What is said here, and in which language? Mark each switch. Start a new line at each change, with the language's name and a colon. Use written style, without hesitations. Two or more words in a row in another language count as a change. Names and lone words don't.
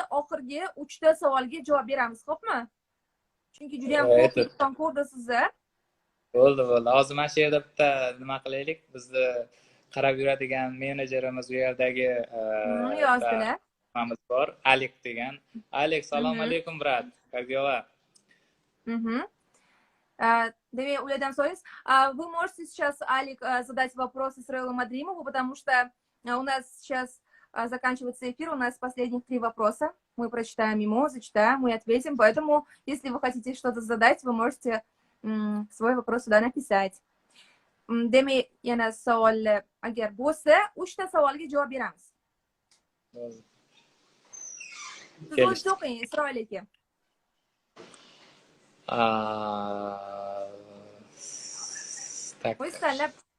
Uzbek: Oxirgi 3 ta savolga javob beramiz, xo'pmi? Chunki juda ham ko'p inson ko'rdi sizni. Bo'ldi. Hozir mana shu yerda bitta nima qilaylik? Bizni qarab yuradigan menejerimiz u yerdagi yozdilar. Nimamiz bor, Alik degan. Alik, assalomu alaykum, brat.
Russian: Как дела?
Uzbek: Demak, ulardan so'raysiz.
Russian: Вы можете сейчас, Алик, задать вопросы Исраилу Мадримову, потому что у нас сейчас заканчивается эфир, у нас последних 3 вопроса. Мы прочитаем ему, зачитаем, мы ответим. Поэтому, если вы хотите что-то задать, вы можете свой вопрос сюда написать.
Uzbek: Demak, yana savol agar bo'lsa, 3 ta savolga javob beramiz. Siz o'zingiz o'qing, Isroil aka. O'zingiz tanlab.